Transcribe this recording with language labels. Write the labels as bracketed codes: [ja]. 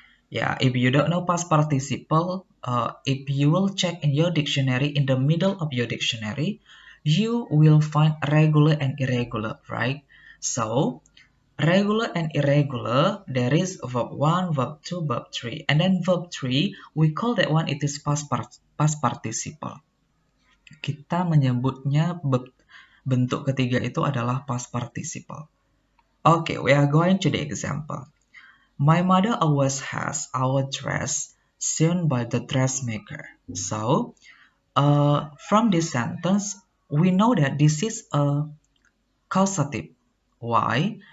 [en] Yeah, if you don't know past participle, if you will check in your dictionary, in the middle of your dictionary, you will find regular and irregular, right? So, regular and irregular, there is verb 1, verb 2, verb 3. And then verb 3, we call that one it is past participle. [id] Kita menyebutnya bentuk ketiga itu adalah past participle. [en] Okay, we are going to the example. My mother always has our dress sewn by the dressmaker. So, from this sentence, we know that this is a causative. Why?